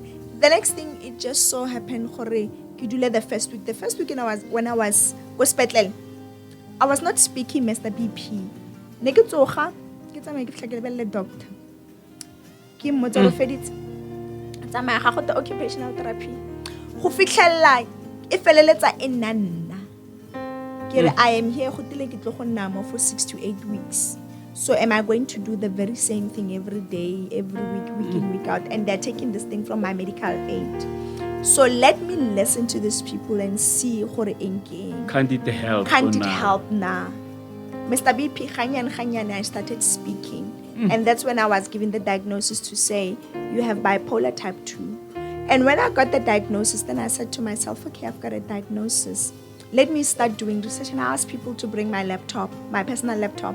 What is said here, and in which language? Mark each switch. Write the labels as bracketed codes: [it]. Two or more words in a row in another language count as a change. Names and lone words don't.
[en] The next thing, it just so happened the first week. The first week when I was hospital, I was not speaking, Mr. BP. Doctor. Occupational therapy. [nso] Go fitlhella e feleletsa e nna nna kere [en] I am here [nso] go tile ke tlo go nna mo [en] for 6 to 8 weeks. So am I going to do the very same thing every day, every week in, week out? And they're taking this thing from my medical aid. So let me listen to these people and see [nso] gore engeng. [en] Can't it help? Can't it help now? Mr. BP Khanyan, I started speaking. And that's when I was given the diagnosis to say, you have bipolar type 2. And when I got the diagnosis, then I said to myself, okay, I've got a diagnosis. Let me start doing research. And I asked people to bring my laptop, my personal laptop.